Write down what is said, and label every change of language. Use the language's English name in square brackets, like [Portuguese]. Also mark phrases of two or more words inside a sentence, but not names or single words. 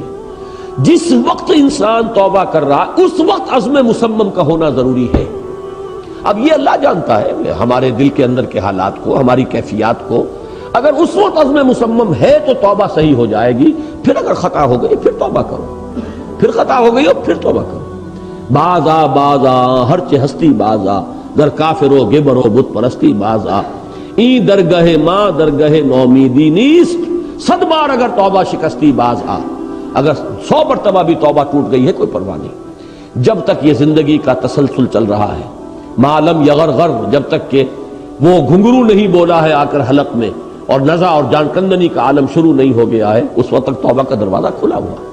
[Urdu] جس وقت انسان توبہ کر رہا اس وقت عزم مصمم کا ہونا ضروری ہے۔ اب یہ اللہ جانتا ہے ہمارے دل کے اندر کے حالات کو، ہماری کیفیات کو، اگر اس وقت عزم مصمم ہے تو توبہ صحیح ہو جائے گی، پھر اگر خطا ہو گئی پھر توبہ کرو، پھر خطا ہو گئی ہو پھر توبہ کرو۔ [Persian] بازا بازا ہر چہ ہستی بازا، در کافر و گبر و بت پرستی بازا، این درگہ ماں درگہ نومیدی نیست، صد بار اگر توبہ شکستی باز آ۔ [Urdu] اگر 100 مرتبہ بھی توبہ ٹوٹ گئی ہے کوئی پرواہ نہیں، جب تک یہ زندگی کا تسلسل چل رہا ہے، [Arabic] معلم یغرغر، [Urdu] جب تک کہ وہ گھنگرو نہیں بولا ہے آ کر حلق میں، اور نزع اور جان کندنی کا عالم شروع نہیں ہو گیا ہے، اس وقت تک توبہ کا دروازہ کھلا ہوا ہے۔